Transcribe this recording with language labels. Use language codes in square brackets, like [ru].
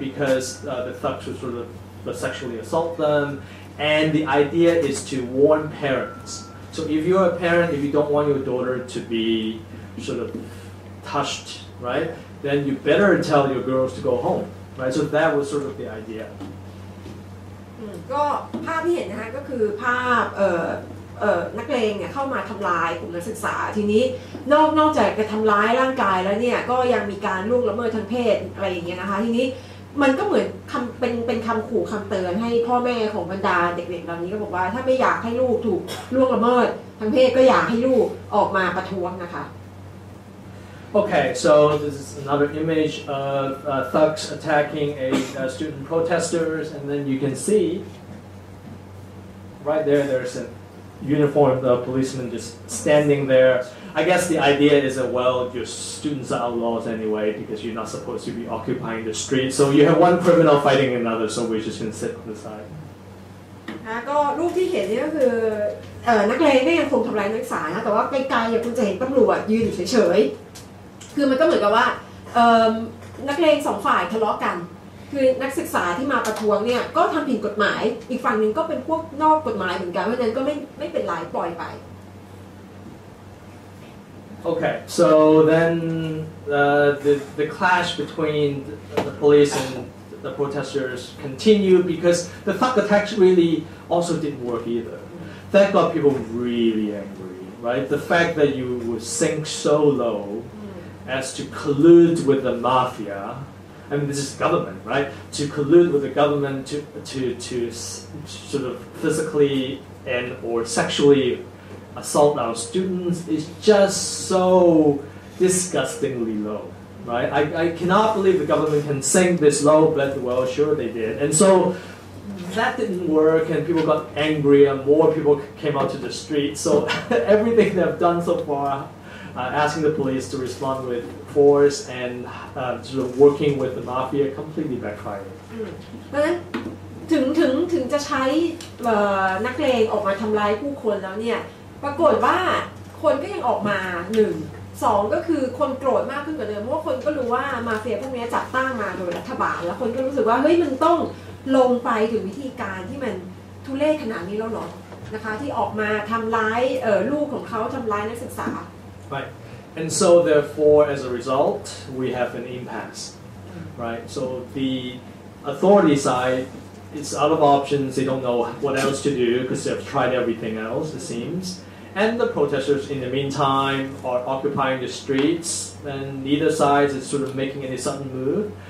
[en] Because the thugs would sort of sexually assault them, and the idea is to warn parents. So if you're a parent, if you don't want your daughter to be sort of touched, right, then you better tell your girls to go home, right? So that was sort of the idea. [th] ก็ภาพที่เห็นนะคะก็คือภาพนักเลงเนี่ยเข้ามาทำลายกลุ่มนักศึกษาทีนี้นอกจากจะทำร้ายร่างกายแล้วเนี่ยก็ยังมีการล่วงละเมิดทางเพศอะไรอย่างเงี้ยนะคะทีนี้มันก็เหมือนเป็นคำขู่คำเตือนให้พ่อแม่ของบรรดาเด็กๆเหล่านี้ก็บอกว่าถ้าไม่อยากให้ลูกถูกล่วงละเมิดทางเพศก็อยากให้ลูกออกมาประท้วงนะคะ [en] Okay, so this is another image of thugs attacking student protesters, and then you can see right there's a uniformed policeman just standing there. I guess the idea is that, well, your students are outlaws anyway because you're not supposed to be occupying the street. So you have one criminal fighting another, so we're just going to sit on the side. [th] ก็รูปที่เห็นนี่ก็คือนักเลงก็ยังคงทำร้ายนักศึกษานะแต่ว่าไกลๆคุณจะเห็นตำรวจยืนอยู่เฉยๆคือมันก็เหมือนกับว่านักเลงสองฝ่ายทะเลาะกันคือนักศึกษาที่มาประท้วงเนี่ยก็ทำผิดกฎหมายอีกฝั่งหนึ่งก็เป็นพวกนอกกฎหมายเหมือนกันเพราะฉะนั้นก็ไม่เป็นไรปล่อยไป [en] Okay, so then the clash between the police and the protesters continued because the thug attacks really also didn't work either. That got people really angry, right? The fact that you would sink so low as to collude with the mafia. I mean, this is government, right? To collude with the government to sort of physically and or sexually assault our students is just so disgustingly low, right? I cannot believe the government can sink this low, but well, sure they did. And so that didn't work, and people got angry, and more people came out to the street. So everything they've done so far, asking the police to respond with force and sort of working with the mafia, completely backfired. [th] เพราะฉะนั้นถึงจะใช้นักเลงออกมาทำร้ายผู้คนแล้วเนี่ยปรากฏว่าคนก็ยังออกมา1 2ก็คือคนโกรธมากขึ้นกว่าเดิมเพราะว่าคนก็รู้ว่ามาเฟียพวกนี้จัดตั้งมาโดยรัฐบาลแล้วคนก็รู้สึกว่าเฮ้ยมันต้องลงไปถึงวิธีการที่มันทุเรศขนาดนี้แล้วหรอนะคะที่ออกมาทำร้ายลูกของเขาทำร้ายนักศึกษา [en] Right, and so therefore, as a result, we have an impasse, right? So the authority side, it's out of options. They don't know what else to do because they've tried everything else, it seems. And the protesters, in the meantime, are occupying the streets, and neither side is sort of making any sudden move.